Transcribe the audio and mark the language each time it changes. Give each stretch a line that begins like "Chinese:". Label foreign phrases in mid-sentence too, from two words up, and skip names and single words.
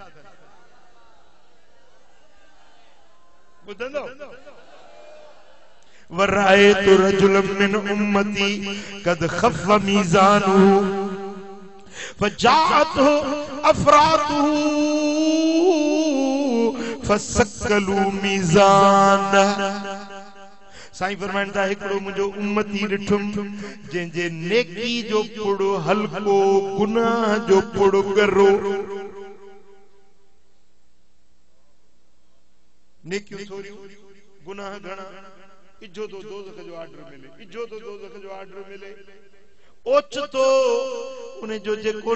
Sindhi: ॿुधंदो
Arabic: ورأيت رجلا من أمتي قد خف ميزانه فجاءته أفراطه فثقلوا ميزان
Sindhi: साईं फरमाइंदा हिकिड़ो मुंहिंजो उम्मती ॾिठुम जंहिंजे नेकी जो पुड़ो हल्को गुनाह जो पुड़ो गरो नेकियूं थोरियूं गुनाह घणा इजो तो दोज़ख जो आर्डर मिले ओचितो उन जो जेको